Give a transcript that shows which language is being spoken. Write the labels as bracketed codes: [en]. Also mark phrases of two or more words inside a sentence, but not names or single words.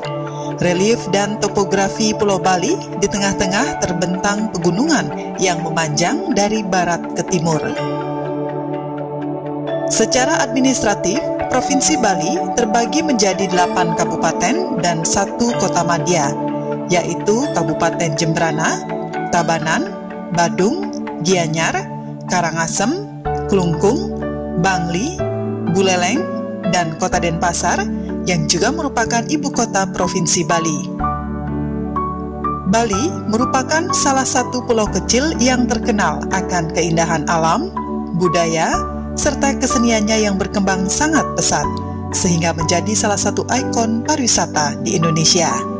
[id] Relief dan topografi Pulau Bali di tengah-tengah terbentang pegunungan yang memanjang dari barat ke timur. Secara administratif, Provinsi Bali terbagi menjadi 8 kabupaten dan 1 kota madya, yaitu Kabupaten Jembrana, Tabanan, Badung, Gianyar, Karangasem, Klungkung, Bangli, Buleleng, dan Kota Denpasar yang juga merupakan ibu kota Provinsi Bali. Bali merupakan salah satu pulau kecil yang terkenal akan keindahan alam, budaya, serta keseniannya yang berkembang sangat pesat, sehingga menjadi salah satu ikon pariwisata di Indonesia.